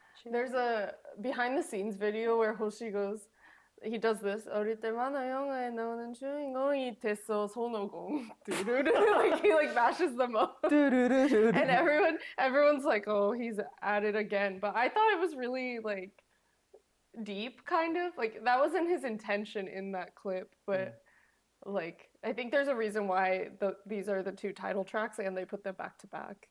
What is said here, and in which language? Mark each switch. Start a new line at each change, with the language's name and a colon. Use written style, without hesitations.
English: There's a behind the scenes video where Hoshi goes, he does this.
Korean: 어릴 때마다 영화에 나오는 주인공이 됐어 손오공.
English: Like he like mashes them up. And everyone's like, oh, he's at it again. But I thought it was really like deep, kind of. Like that wasn't his intention in that clip, but like I think there's a reason why these are the two title tracks and they put them back to back.